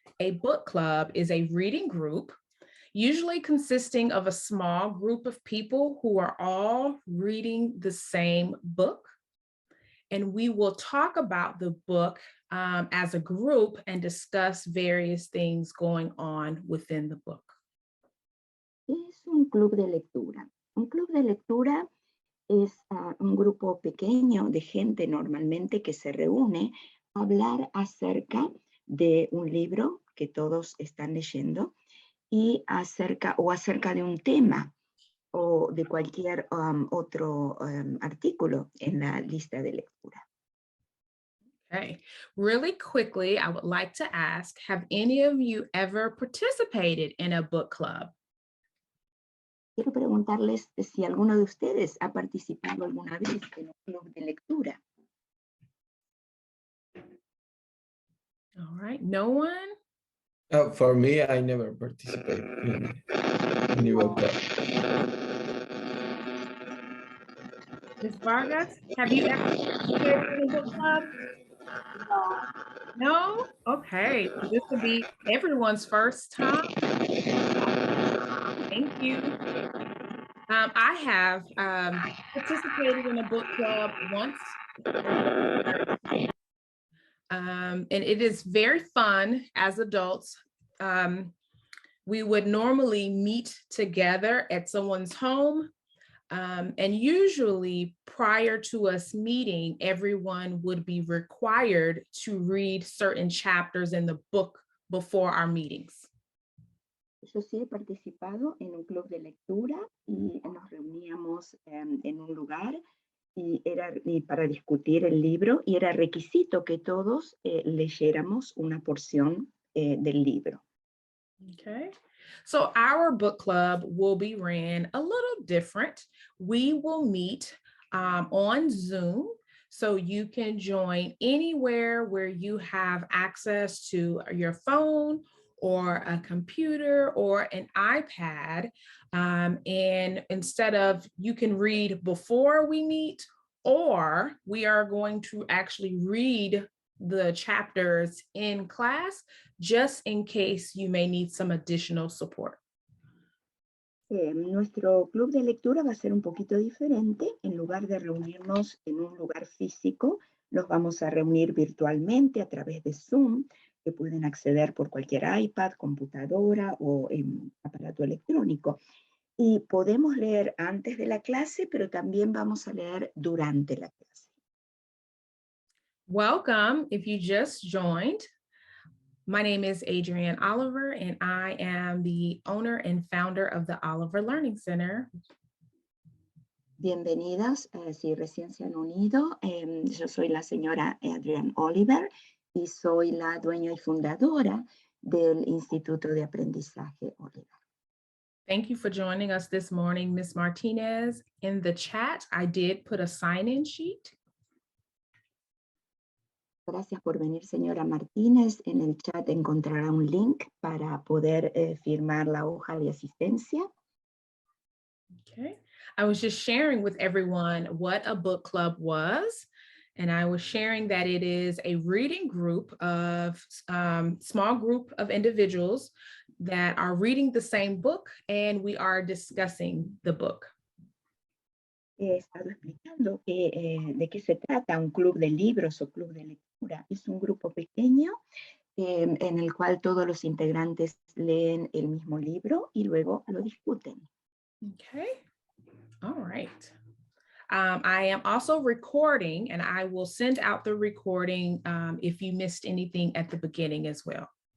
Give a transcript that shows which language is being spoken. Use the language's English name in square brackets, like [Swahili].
[English] A book club is a reading group, usually consisting of a small group of people who are all reading the same book. And we will talk about the book as a group and discuss various things going on within the book. [Spanish] ¿Qué es un club de lectura? Un club de lectura es un grupo pequeño de gente normalmente que se reúne a hablar acerca de un libro que todos están leyendo y acerca de un tema o de cualquier otro artículo en la lista de lectura. [English] Okay, really quickly, I would like to ask, have any of you ever participated in a book club? [Spanish] Quiero preguntarles si alguno de ustedes ha participado alguna vez en un club de lectura. [English] All right, no one? For me, I never participated in any book club. Ms. Vargas, have you ever participated in a book club? No? Okay, this will be everyone's first time. Thank you. I have participated in a book club once. And it is very fun as adults. We would normally meet together at someone's home. And usually prior to us meeting, everyone would be required to read certain chapters in the book before our meetings. [Spanish] Yo sí he participado en un club de lectura y nos reuníamos en un lugar y para discutir el libro y era requisito que todos leyéramos una porción del libro. [English] Okay, so our book club will be ran a little different. We will meet on Zoom, so you can join anywhere where you have access to your phone or a computer or an iPad. And instead of, you can read before we meet or we are going to actually read the chapters in class, just in case you may need some additional support. [Spanish] Nuestro club de lectura va a ser un poquito diferente. En lugar de reunirnos en un lugar físico, nos vamos a reunir virtualmente a través de Zoom, que pueden acceder por cualquier iPad, computadora o aparato electrónico. Y podemos leer antes de la clase, pero también vamos a leer durante la clase. [English] Welcome, if you just joined. My name is Adrienne Oliver, and I am the owner and founder of the Oliver Learning Center. [Spanish] Bienvenidos, si recién se han unido. Yo soy la señora Adrienne Oliver y soy la dueña y fundadora del Instituto de Aprendizaje Oliver. [English] Thank you for joining us this morning, Ms. Martinez. In the chat, I did put a sign-in sheet. [Spanish] Gracias por venir, señora Martínez. En el chat encontrará un link para poder firmar la hoja de asistencia. [English] Okay, I was just sharing with everyone what a book club was, and I was sharing that it is a reading group of small group of individuals that are reading the same book, and we are discussing the book. [Spanish] He estado explicando de qué se trata un club de libros o club de lectura. Es un grupo pequeño en el cual todos los integrantes leen el mismo libro y luego lo discuten. [English] Okay, all right. I am also recording, and I will send out the recording if you missed anything at the beginning as well.